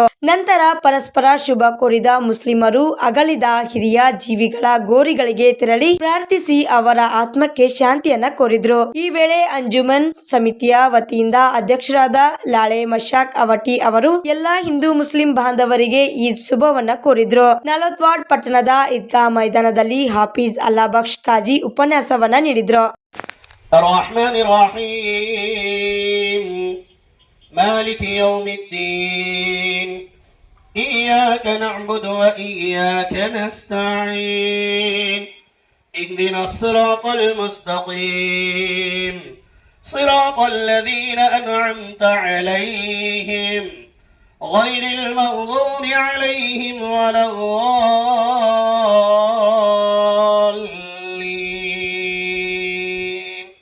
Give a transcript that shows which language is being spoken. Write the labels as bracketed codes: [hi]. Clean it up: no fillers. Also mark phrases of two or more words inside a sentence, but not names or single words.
[kn] ನಂತರ ಪರಸ್ಪರ ಶುಭ ಕೋರಿದ ಮುಸ್ಲಿಮರು ಅಗಲಿದ ಹಿರಿಯ ಜೀವಿಗಳ ಗೋರಿಗಳಿಗೆ ತೆರಳಿ ಪ್ರಾರ್ಥಿಸಿ ಅವರ ಆತ್ಮಕ್ಕೆ ಶಾಂತಿಯನ್ನ ಕೋರಿದ್ರು. ಈ ವೇಳೆ ಅಂಜುಮನ್ ಸಮಿತಿಯ ವತಿಯಿಂದ ಅಧ್ಯಕ್ಷರಾದ ಲಾಳೆ ಮಶಾಕ್ ಅವಟಿ ಅವರು ಎಲ್ಲಾ ಹಿಂದೂ ಮುಸ್ಲಿಂ ಬಾಂಧವರಿಗೆ ಈದ್ ಶುಭವನ್ನ ಕೋರಿದ್ರು. ನಲವತ್ವಾಡ್ ಪಟ್ಟಣದ ಈದ್ಗಾ ಮೈದಾನದಲ್ಲಿ ಹಾಫೀಜ್ ಅಲ್ಲಾಬಕ್ಷ್ ಕಾಜಿ ಉಪನ್ಯಾಸವನ್ನ ನೀಡಿದ್ರು. [ar] مالك يوم الدين إياك نعبد وإياك نستعين اهدنا الصراط المستقيم صراط الذين أنعمت عليهم غير المغضوب عليهم ولا الضالين.